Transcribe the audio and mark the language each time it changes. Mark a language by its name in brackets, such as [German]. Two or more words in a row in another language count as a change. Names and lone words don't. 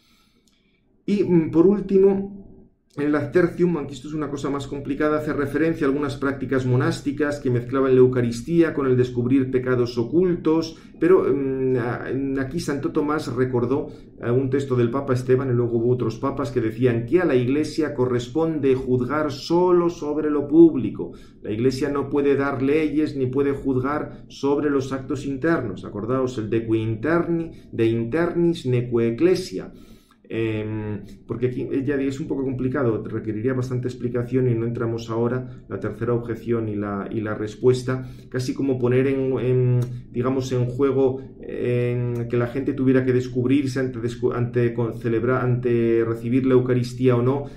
[Spanish] Y por último, en el Adtertium, aunque esto es una cosa más complicada, hace referencia a algunas prácticas monásticas que mezclaban la Eucaristía con el descubrir pecados ocultos, pero aquí Santo Tomás recordó un texto del Papa Esteban, y luego hubo otros papas que decían que a la Iglesia corresponde juzgar solo sobre lo público. La Iglesia no puede dar leyes ni puede juzgar sobre los actos internos. Acordaos el [Latin] de internis neque ecclesia. [Spanish] Porque aquí ya es un poco complicado, requeriría bastante explicación y no entramos ahora, la tercera objeción y la respuesta, casi como poner en juego que la gente tuviera que descubrirse ante recibir la Eucaristía o no.